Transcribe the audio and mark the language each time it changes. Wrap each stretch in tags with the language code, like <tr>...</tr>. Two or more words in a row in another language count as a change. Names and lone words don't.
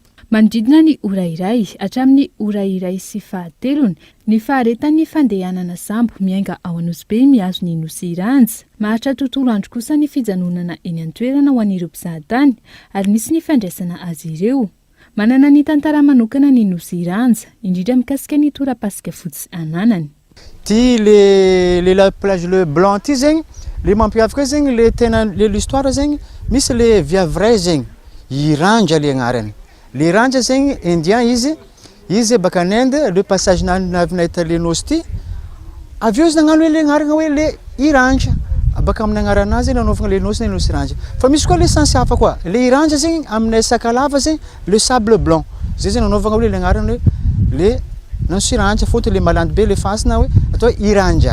<mg>Manodidina ny ora iray hatramin'ny ora iray sy fahatelony ny faharetan'ny fandehanana sambo miainga ao Nosy Be miazo ny Nosy Ranja. Maharitra tontolo andro kosa ny fijanonana eny an-toerana ho an'ireo mpizahatany ary misy ny fandraisana azy ireo. Manana ny tantara manokana ny Nosy Ranja indrindra mikasika ny tora-pasika fotsy ananany. Ty le</mg> <fr>la plage</fr> <mg>le blanc ty zegny le mampiavaka zegny le tena le l'histoire zegny misy le via vrai zegny i Ranja le agnarany. Le Ranja zegny indien izy baka</mg> <fr>en Inde</fr> <mg>le passage navy nahita le nosy ty avy eo izy nagnano hoe le agnarana hoe le i Ranja baka amin'ny agnaranazy nanaovana le nosy ny Nosy Ranja. Fa misy koa le sensy hafa koa le Ranja zegny aminay Sakalava zegny le</mg> <fr>sable blanc</fr> <mg>zay zegny nanaovana hoe le agnarana hoe le Nosy Ranja fotony le malandy be le fasina hoe atao i Ranja.</mg>